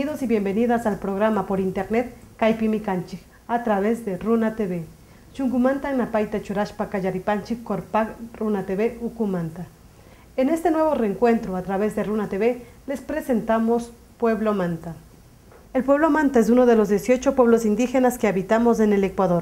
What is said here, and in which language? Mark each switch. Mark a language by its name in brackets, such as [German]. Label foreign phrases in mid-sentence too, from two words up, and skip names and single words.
[Spanish] bienvenidas al programa por internet Caipimicanchik a través de Runa TV. [Quechua] Chunkumanta napaita churashpa kallaripanchik korpak Runa TV ukumanta. [Spanish] En este nuevo reencuentro a través de Runa TV les presentamos Pueblo Manta. El pueblo Manta es uno de los 18 pueblos indígenas que habitamos en el Ecuador.